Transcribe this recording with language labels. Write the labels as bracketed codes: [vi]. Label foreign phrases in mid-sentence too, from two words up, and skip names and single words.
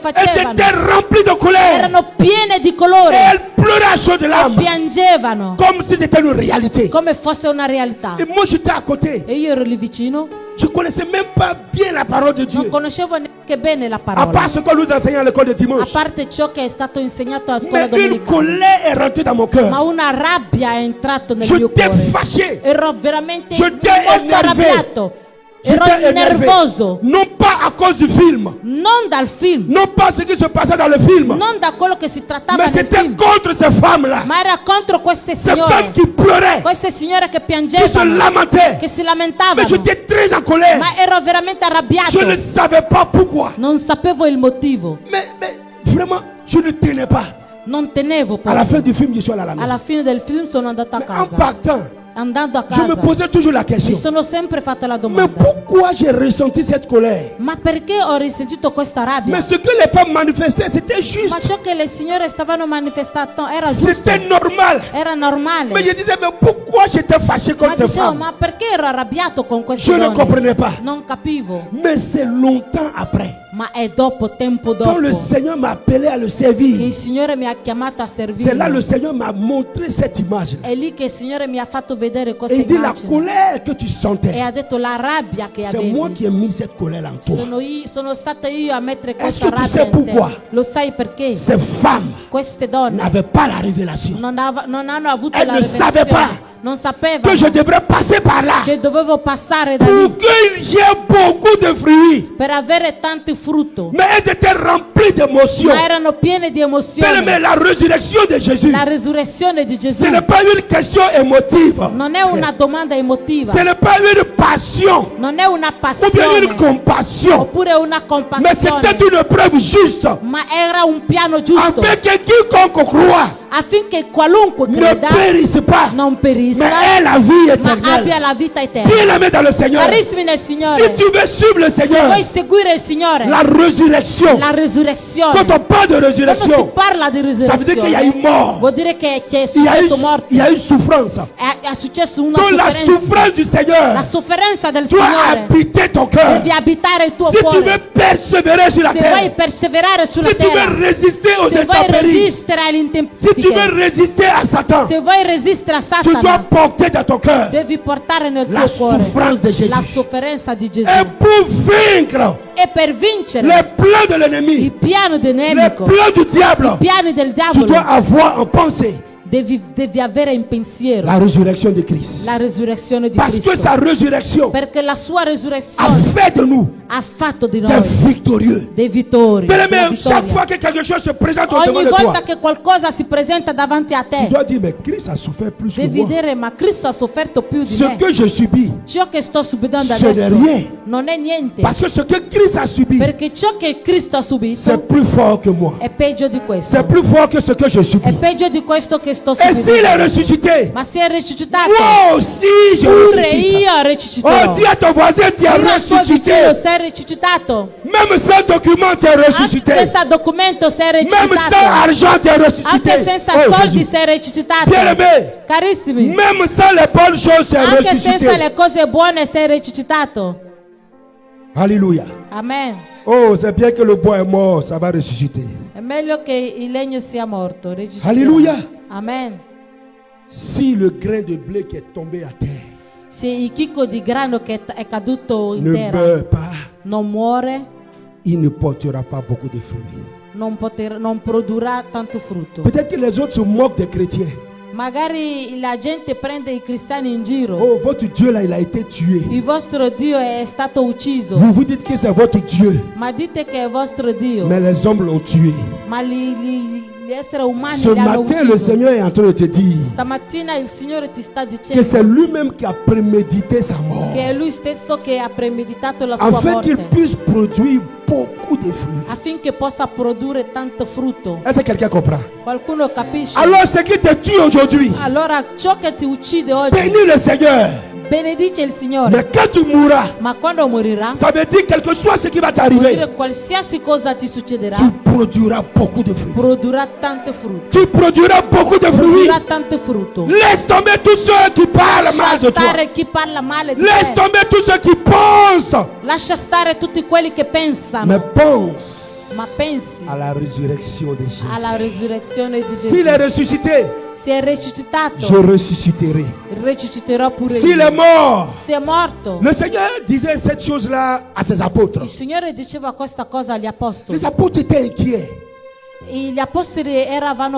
[fr] Elles [it] facevano. [fr] étaient remplies de colère. [it] Erano piene di [fr] Et [it] colore. [fr] elles pleuraient à chaudes larmes. [it] Piangevano [fr] Comme si c'était une réalité. [it] come fosse una realtà. [fr] Et moi j'étais à côté. [it] E io ero lì vicino, [fr] Je ne connaissais même pas bien la parole de Dieu. [it] non conoscevo neanche bene la [fr] À [it] parola. [fr] part ce que nous enseignons à l'école de [it] A [fr] dimanche. [it] parte ciò che è stato insegnato a scuola [fr] Mais une [it] domenicale. [fr] colère est rentrée dans mon [it] Ma [fr] cœur. [it] una rabbia è entrato nel [fr] Je [it] mio [fr] t'ai [it] cuore. [fr] fâché. [it] Ero veramente [fr] J'étais [it] molto [fr] énervé. [it] arrabbiato. Ero [fr] J'étais énervé. [it] nervoso. [fr] Non pas à cause du film. [it] Non dal film, [fr] Non pas ce qui se passait dans le film. [it] non da quello che si trattava [fr] Mais [it] nel [fr] c'était [it] film, [fr] contre ces femmes-là. [it] ma era contro queste [fr] Ces femmes [it] signore. [fr] qui pleuraient, [it] Queste signore che [fr] qui se [it] piangevano, [fr] lamentaient. [it] che si [fr] Mais [it] lamentavano. [fr] j'étais très en colère. [it] Ma ero veramente arrabbiato. [fr] Je ne savais pas pourquoi. [it] Non sapevo il motivo. [fr] Mais vraiment, je ne tenais pas. [it] Non tenevo paura. [fr] À la fin du film, je suis allé à la maison. [it] Alla fine del film sono andato a [fr] Mais [it] casa. [fr] en partant, [it] Andando a [fr] je me [it] casa [fr] posais toujours la [it] mi [fr] question. [it] sono sempre fatta la [fr] Mais [it] domanda. [fr] pourquoi j'ai ressenti cette colère? [it] Ma perché ho risentito questa rabbia? [fr] Mais ce que les femmes manifestaient, c'était [it] Ma [fr] juste. [it] ciò che le signore stavano manifestando era giusto. [fr] C'était normal. [it] Era normale. [fr] Mais je disais, mais pourquoi j'étais fâché [it] Ma [fr] contre ces [it] dicevo, [fr] femmes? [it] ma perché ero arrabbiato con queste [fr] Je ne [it] donne? [fr] comprenais pas. [it] Non capivo. [fr] Mais c'est longtemps après, [it] Ma è dopo, tempo [fr] quand [it] dopo, [fr] le Seigneur m'a appelé à le [it] che [fr] servir, [it] il Signore mi ha chiamato a [fr] c'est là le [it] servire. [fr] Seigneur m'a montré cette image. [it] È lì che il Signore mi ha fatto vedere [fr] Et [it] questa [fr] il dit, la [it] immagine. [fr] colère que tu [it] E [fr] sentais, [it] ha detto la rabbia che [fr] c'est moi [it] avevi. [fr] qui ai mis cette colère en toi. [it] Sono stata io a mettere [fr] Est-ce [it] questa [fr] que tu [it] rabbia [fr] sais [it] in [fr] pourquoi? [it] te. Lo sai perché? [fr] Ces femmes [it] Queste donne [fr] n'avaient pas la révélation [it] non hanno avuto [fr] Elles [it] la [fr] ne savaient [it] rivelazione. Non sapevano [fr] que je devrais passer par là [it] che dovevo passare da [fr] pour [it] lì [fr] qu'il y ait beaucoup de fruits. [it] per avere tanti frutti. [fr] Mais elles étaient remplies d'émotions. [it] Ma erano piene di emozioni. [fr] Mais la résurrection de Jésus, [it] La resurrezione di Gesù [fr] ce n'est pas une question émotive. [it] non è una domanda emotiva, [fr] Ce n'est pas une passion [it] non è una [fr] ou bien une [it] passione [fr] compassion. [it] oppure una [fr] Mais c'était [it] compassione, [fr] une preuve juste. [it] ma era un piano giusto [fr] Afin que quiconque croit [it] affinché qualunque [fr] ne [it] creda [fr] périsse pas, [it] non [fr] mais [it] perisca, [fr] ait la vie [it] ma [fr] éternelle. [it] abbia la vita eterna. [fr] Bien-aimé dans le Seigneur, [it] Carissimi nel Signore, [fr] si tu veux suivre le [it] se [fr] Seigneur, [it] vuoi seguire il Signore, [fr] la résurrection, [it] la resurrezione, [fr] quand on parle de [it] quando si [fr] résurrection, [it] parla di [fr] ça veut dire qu'il y a eu [it] risurrezione, [fr] mort, [it] vuol dire che è [fr] il y a eu, [it] successo morte, [fr] il y a eu souffrance. [it] è successo una [fr] Donc la [it] sofferenza. [fr] souffrance du [it] La [fr] Seigneur [it] sofferenza del [fr] doit [it] Signore [fr] habiter ton cœur. [it] devi abitare il tuo [fr] Si tu veux [it] cuore. [fr] persévérer sur la [it] Se vuoi [fr] terre, [it] perseverare sulla [fr] si tu [it] terra, [fr] veux résister aux [it] se vuoi [fr] intempéries, [it] resistere alle [fr] si tu veux [it] intemperie, [fr] résister à Satan, [it] se vuoi resistere a [fr] tu dois [it] Satana, [fr] porter dans ton cœur [it] devi portare nel [fr] la [it] tuo cuore [fr] souffrance de Jésus. [it] la sofferenza di Gesù. [fr] Et pour vaincre [it] E per vincere [fr] les plans de [it] i [fr] l'ennemi, [it] piani del [fr] les [it] nemico, [fr] plans du diable, [it] i piani del [fr] tu dois [it] diavolo, [fr] avoir en pensée [it] devi avere in pensiero [fr] la résurrection de Christ. [it] la resurrezione di [fr] Parce que [it] Cristo. [fr] sa résurrection [it] Perché la sua [fr] a [it] resurrezione [fr] fait de nous [it] ha fatto di [fr] des [it] noi [fr] victorieux. [it] dei vittori. [fr] Bien-aimé, [it] della [fr] chaque [it] vittoria. [fr] fois que quelque chose se présente au devant [it] Ogni [fr] de toi, [it] volta che qualcosa si presenta davanti a [fr] tu [it] te, [fr] dois dire, mais Christ a souffert plus que [it] devi [fr] moi. [it] dire, ma Cristo ha sofferto più di [fr] Ce [it] me. [fr] que je subis, [it] Ciò che sto subendo [fr] ce [it] adesso [fr] n'est rien. [it] non è niente, [fr] Parce que ce que Christ a subi, [it] perché ciò che Cristo ha [fr] c'est [it] subito [fr] plus fort que moi. [it] è peggio di [fr] C'est [it] questo, [fr] plus fort que ce que je [it] è [fr] subis. [it] peggio di questo che sto [fr] Et s'il est [it] subendo. [fr] ressuscité, [it] Ma se è risuscitato, [fr] moi aussi je [it] pure [fr] ressuscite. [it] io [fr] Oh, [it] risusciterò. [fr] dis à ton voisin, tu es [it] Dì al tuo vicino, [fr] ressuscité. [it] sei risuscitato. [fr] Même sans document, tu es [it] Anche [fr] ressuscité. [it] senza documento sei [fr] Même sans [it] risuscitato. [fr] argent, tu es ressuscité. [it] Anche senza [fr] Oh, [it] soldi [fr] Jésus. [it] sei risuscitato. [fr] Bien-aimé, [it] Carissimi, [fr] même sans les bonnes choses, tu es [it] anche [fr] ressuscité. [it] senza le cose buone sei risuscitato. [fr] Alléluia. [it] Amen. [fr] Oh, c'est bien que le bois est mort, ça va ressusciter. [it] È meglio che il legno sia morto. risusciterà. Alleluia. Amen. [fr] Si le grain de blé qui est tombé à terre [it] Se il chicco di grano che è caduto in [fr] ne [it] terra [fr] meurt pas, [it] non muore, [fr] il ne portera pas beaucoup de fruits. [it] non produrrà tanto frutto. [fr] Peut-être que les autres se moquent des chrétiens. [it] Magari la gente prende i cristiani in giro. [fr] Oh, votre Dieu là, il a été tué. [it] Il vostro Dio è stato ucciso. [fr] Vous vous dites que c'est votre Dieu, [it] Ma dite che è vostro Dio. [fr] mais les hommes l'ont tué. [it] Ma gli esseri umani [fr] Ce [it] li hanno [fr] matin, le [it] ucciso. [fr] Seigneur est en train de te dire [it] Stamattina il Signore ti sta [fr] que [it] dicendo [fr] c'est lui-même qui a prémédité sa mort, [it] che è Lui stesso che ha premeditato la sua [fr] afin qu'il [it] morte [fr] puisse produire beaucoup de fruits. [it] affinché possa produrre tanto frutto. [fr] Est-ce que quelqu'un comprend? [it] Qualcuno capisce? [fr] Alors, ce qui te tue aujourd'hui, [it] Allora ciò che ti uccide oggi [fr] bénis le Seigneur. [it] benedice il Signore. [fr] Mais quand tu mourras, [it] Ma quando morirà, [fr] ça veut dire quel que soit ce qui va [it] vuol [fr] t'arriver, [it] dire qualsiasi cosa ti succederà, [fr] tu produiras beaucoup de fruits. [it] produrrà tanto frutto. [fr] Tu produiras beaucoup de fruits. [it] Produrrà tanto frutto. [fr] Laisse tomber tous ceux qui parlent mal [it] Lascia [fr] de toi. [it] stare chi parla male di [fr] Laisse [it] te. [fr] tomber tous ceux qui pensent. [it] Lascia stare tutti quelli che pensano, [fr] Mais pense [it] ma pensi [fr] à la résurrection de Jésus. [it] alla resurrezione di [fr] S'il [it] Gesù. [fr] est ressuscité, [it] Se è [fr] je [it] risuscitato, [fr] ressusciterai. [it] risusciterò pure [fr] S'il est [it] io. [fr] mort, [it] Se è morto, [fr] le Seigneur disait cette chose-là à ses apôtres. [it] il Signore diceva questa cosa agli apostoli. [fr] Les apôtres étaient inquiets [it] E gli apostoli eravano